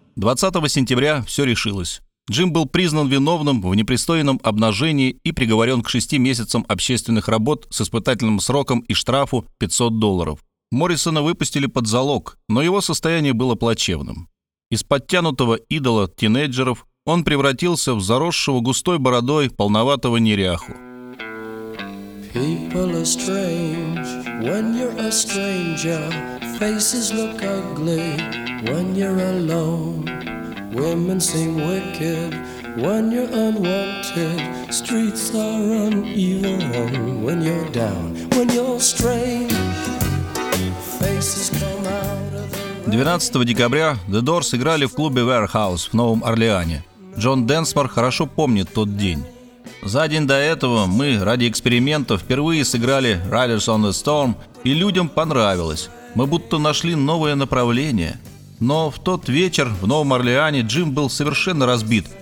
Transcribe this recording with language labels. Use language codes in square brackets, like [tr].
[ru] 20 сентября все решилось». Джим был признан виновным в непристойном обнажении и приговорен к 6 месяцам общественных работ с испытательным сроком и штрафу $500. Моррисона выпустили под залог, но его состояние было плачевным. Из подтянутого идола тинейджеров он превратился в заросшего густой бородой полноватого неряху. [en] People are strange when you're a stranger. Faces look ugly when you're alone. Women seem wicked when you're unwanted. Streets are uneven when you're down, when you're strange. Faces come out of the rain. [ru] 12 декабря The Doors играли в клубе Warehouse в Новом Орлеане. Джон Денсмор хорошо помнит тот день. За день до этого мы ради эксперимента впервые сыграли Riders on the Storm, и людям понравилось. Мы будто нашли новое направление. Но в тот вечер в Новом Орлеане Джим был совершенно разбит.